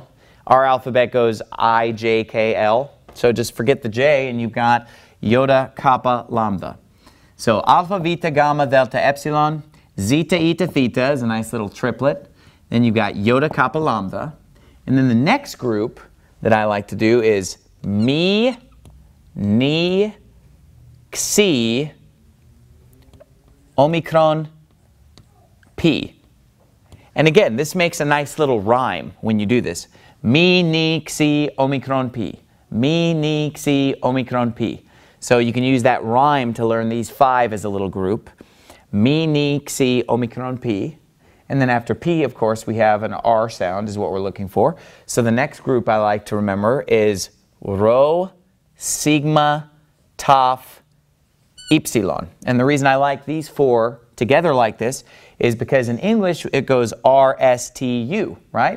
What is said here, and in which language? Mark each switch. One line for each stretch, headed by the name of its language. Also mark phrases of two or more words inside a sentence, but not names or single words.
English: Our alphabet goes I, J, K, L. So just forget the J and you've got iota, kappa, lambda. So alpha, beta, gamma, delta, epsilon, zeta, eta, theta is a nice little triplet. Then you've got iota, kappa, lambda. And then the next group that I like to do is mi, ni, xi, omicron, P. And again, this makes a nice little rhyme when you do this. Mi, ni, xi, omicron, P. Mi, ni, xi, omicron, P. So you can use that rhyme to learn these 5 as a little group. Mi, ni, xi, omicron, P. And then after P, of course, we have an R sound is what we're looking for. So the next group I like to remember is rho, sigma, tau, epsilon. And the reason I like these 4 together like this is because in English it goes R-S-T-U, right?